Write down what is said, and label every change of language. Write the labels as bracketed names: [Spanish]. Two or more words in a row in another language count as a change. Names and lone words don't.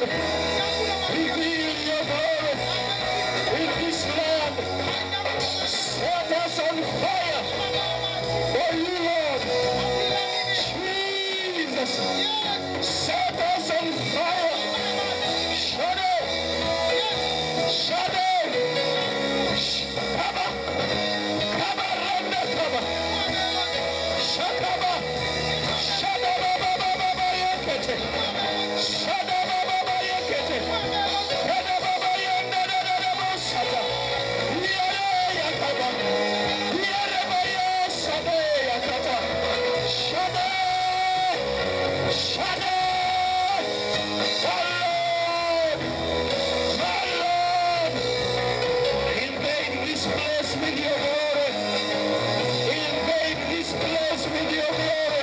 [English] Reveal your glory in this land. Set us on fire for you, Lord. Jesus. Set us on fire. Shadow. Shadow. Kaba. Kaba randa kaba. Shakaba. Shadababa yakete. Shadababa yakete. Shadababa yandadadaba shata. Yare yakaba. Yare baya shade yakata. Shade. Shade. My Lord. Invade this place with your glory. Invade this place with your glory.